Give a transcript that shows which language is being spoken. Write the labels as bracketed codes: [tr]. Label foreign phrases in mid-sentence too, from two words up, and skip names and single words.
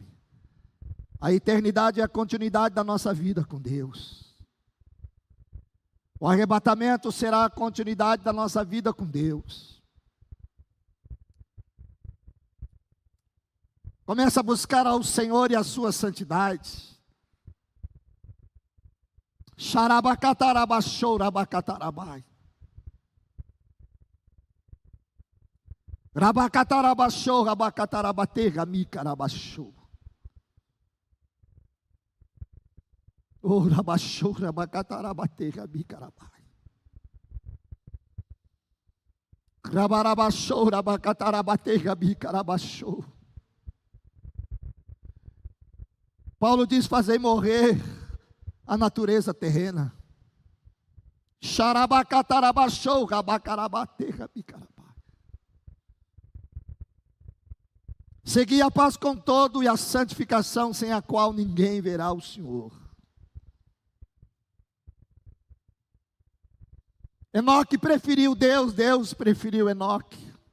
[pt] A eternidade é a continuidade da nossa vida com Deus. O arrebatamento será a continuidade da nossa vida com Deus. Começa a buscar ao Senhor e a sua santidade. Xarabacatarabachou, rabacatarabai. Rabacatarabachou, rabacatarabatê, ramicarabachou. Oh, rabachou, rabacatarabatê, ramicarabai. Rabarabachou, rabacatarabatê, ramicarabachou. Paulo diz: fazei morrer a natureza terrena. Xarabacatarabachou, rabacarabatê, ramicarabai. Segui a paz com todo e a santificação, sem a qual ninguém verá o Senhor. Enoque preferiu Deus, Deus preferiu Enoque.